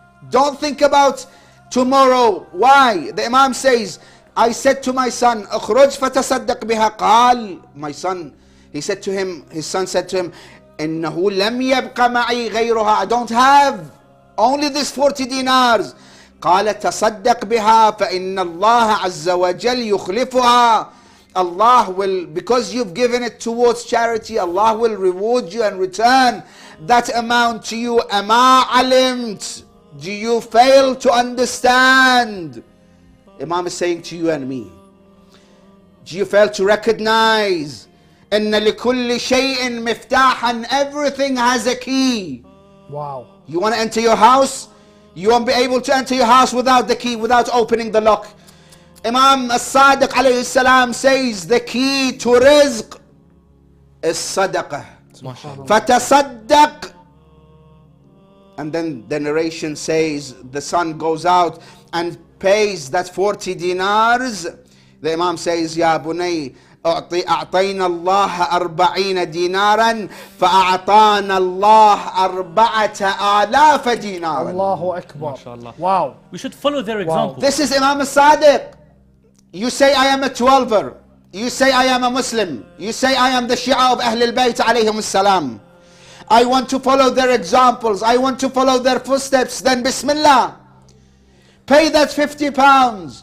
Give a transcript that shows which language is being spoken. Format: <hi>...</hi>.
<en>Don't think about tomorrow." Why? The Imam says, "I said to my son,</en> <ar>اخرج فتصدق بها."</ar> <en>قال, my son, his son said to him,</en> <ar>إنه لم يبق معي غيرها.</ar> <en>I don't have only this 40 dinars.</en> <ar>قال تصدق بها فإن الله عز وجل يخلفها.</ar> <en>Allah will, because you've given it towards charity, Allah will reward you and return that amount to you.</en> <ar>أما علمت.</ar> <en>Do you fail to understand? Imam is saying to you and me, do you fail to recognize</en> <ar>إن لكل شيء مفتاحا?</ar> <en>Everything has a key. Wow. You want to enter your house? You won't be able to enter your house without the key, without opening the lock. Imam As-Sadiq alayhi salam says the key to rizq is sadaqah. Fatasaddaq. And then the narration says the son goes out and pays that 40 dinars. The Imam says,</en> <ar>"Ya bunay, أعطينا الله 40 دينارا فأعطانا الله 4000 دينارا." Allahu Akbar. MashaAllah.</ar> <en>Wow. We should follow their example. This is Imam As-Sadiq. You say I am a 12er. You say I am a Muslim. You say I am the Shia of Ahl al-Bayt alayhim as-salam. I want to follow their examples. I want to follow their footsteps. Then Bismillah. Pay that £50.</en>